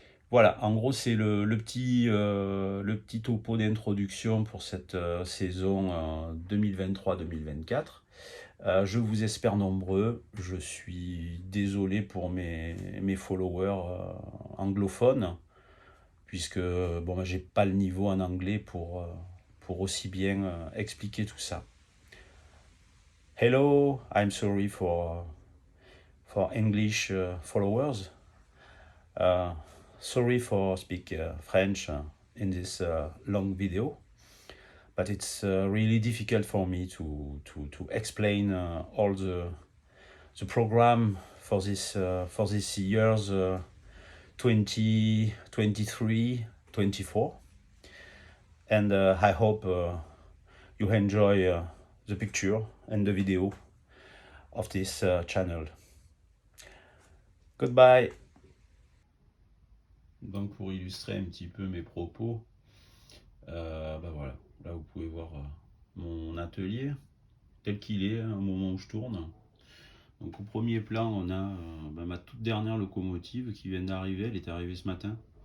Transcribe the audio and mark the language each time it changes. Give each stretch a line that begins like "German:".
French: Voilà, en gros, c'est le petit topo d'introduction pour cette saison 2023-2024. Je vous espère nombreux. Je suis désolé pour mes followers anglophones, puisque j'ai pas le niveau en anglais pour aussi bien expliquer tout ça.
English: Hello, I'm sorry for English followers. Sorry for speak French in this long video, but it's really difficult for me to explain all the program for this years 2023 24, and I hope you enjoy the picture and the video of this channel. Goodbye.
French: Donc pour illustrer un petit peu mes propos, bah voilà, là vous pouvez voir mon atelier tel qu'il est au moment où je tourne. Donc au premier plan, on a ma toute dernière locomotive qui vient d'arriver, elle est arrivée ce matin.